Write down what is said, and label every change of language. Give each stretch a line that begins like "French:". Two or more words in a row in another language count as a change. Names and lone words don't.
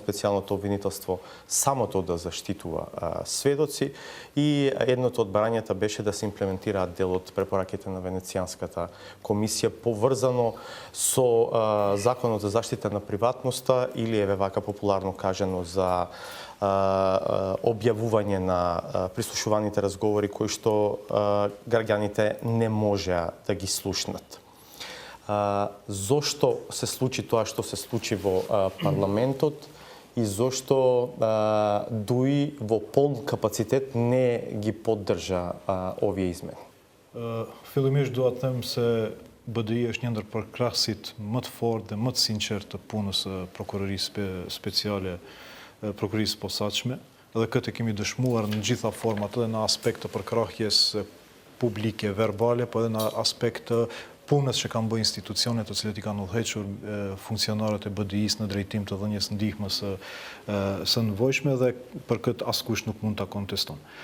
Macedonian: специјалното обвинителство самото да заштитува сведоци, и едното од барањата беше да се имплементираат дел од препораките на Венецијанската комисија поврзано со Законот за заштита на приватноста, или еве вака популарно кажано за објавување на прислушуваните разговори кои што граѓаните не можеа да ги слушнат. Зошто се случи тоа што се случи во парламентот и зошто ДУИ во полн капацитет не ги поддржа овие измени?
Albanian: Fillimisht dua të them se BDI është një ndër përkrahësit më të fortë dhe më të sinqertë të punës së prokurorisë speciale, prokurorisë posaçme, dhe këtë kemi dëshmuar në gjitha format, edhe në aspekt të përkrahjes publike verbale, po edhe në aspekt të punës që kanë bërë institucionet të cilët i kanë udhëhequr funksionarët e BDI-s në drejtim të dhënies ndihmës së nevojshme, dhe për këtë askush nuk mund ta konteston.